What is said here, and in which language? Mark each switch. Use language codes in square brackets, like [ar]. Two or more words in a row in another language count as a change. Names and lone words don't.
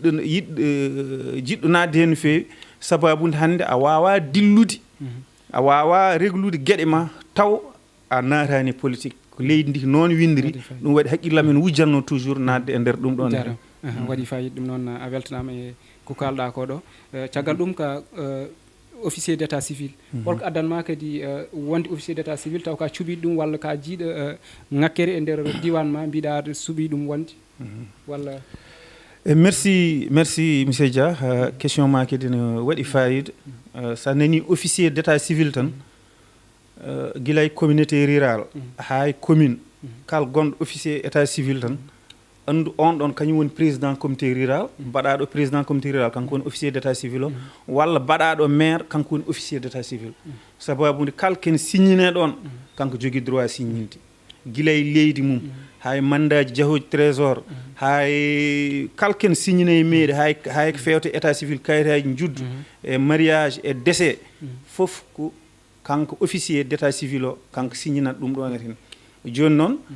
[ff] jiɗɗo nadde hen no fewi sababude hande a wawa dillude a wawa réglude gueɗe ma taw a natani politique ko leydi ndi noon windiri ɗum waɗi haqqillam en wujjanno toujours nadde e nder ɗum ɗon waɗi fayida ɗum noon a weltanama e ko kalɗa ko ɗo caggal ɗum ka [fr] officier d' état civil [ff] holko addanma kadi wonde [fr] officier d' état civil [ff] taw ka cuuɓiɗo ɗum walla ka jiiɗo ŋakkere e nder diwan ma mbiɗa aɗa suuɓi ɗum wonde walla [fr] merci monsieur [ff] Dia question ma kadi no waɗi fayida sa nani [fr] officier d' état civil [ff] tan guilay [fr] communauté rurale [ff] hay commune kala gonɗo [fr] officier état [ff] civil tan andu on ɗon kañum woni [fr] président comité rural [ff] mbaɗaɗo [fr] président comité rural [ff] kanko woni [fr] officier d' état civil [ff] o walla mbaɗaɗo maire kanko woni [fr] officier d' état civil [ff] sababude kala ken signine ɗon kanko jogui droit signinde guilay leydi mum hay mandaji jahoji trésor hay kala ken signine e mairie hay ko fewte [fr] état civil [ff] kayitaji juddu e mariage e décès fof ko kanko [fr] officier d' état civil [ff] o kanko signinat ɗum ɗon hen joni noon